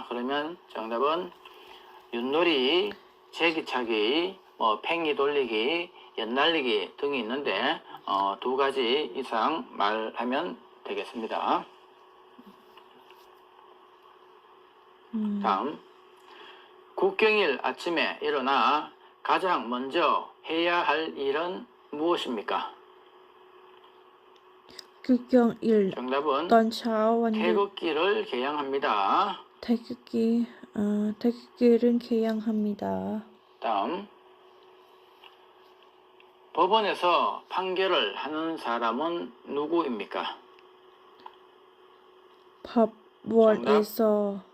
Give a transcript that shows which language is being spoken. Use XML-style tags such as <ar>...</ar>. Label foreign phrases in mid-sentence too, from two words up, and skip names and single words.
<ko>그러면 정답은 윷놀이, 제기차기, 팽이 돌리기, 연날리기 등이 있는데 두 가지 이상 말하면 되겠습니다. 다음, 국경일 아침에 일어나 가장 먼저 해야 할 일은 무엇입니까? 국경일 정답은</ko> <th>ตอนเช้าวันหยุด</th> <ko>태극기를 개양합니다. 태극기를 개양합니다. 다음, 법원에서 판결을 하는 사람은 누구입니까? 법원에서</ko>